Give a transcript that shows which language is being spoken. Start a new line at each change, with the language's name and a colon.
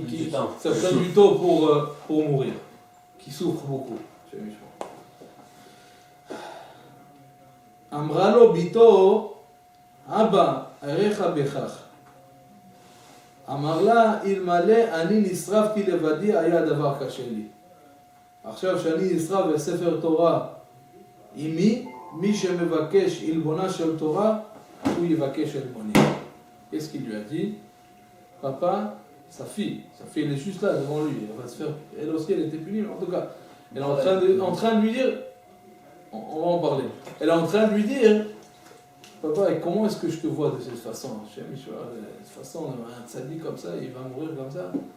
French: Ça prend du temps pour mourir. Qui souffre beaucoup.
Hebrew: אמרה לו ביתו, אבא, אריך בכך. אמר לה, אלמלא אני נשרפתי לבדי, היה דבר קשה לי. עכשיו שאני נשרף בספר תורה עימי, מי שמבקש עלבונה של תורה, הוא יבקש עלבוני.
French: Qu'est-ce qu'il lui a dit? Papa, sa fille elle est juste là devant lui, elle va se faire, elle aussi elle était punie, mais en tout cas, elle est en train de lui dire, on va en parler. Elle est en train de lui dire, papa, et comment est-ce que je te vois de cette façon? De cette façon, un tzaddik comme ça, il va mourir comme ça.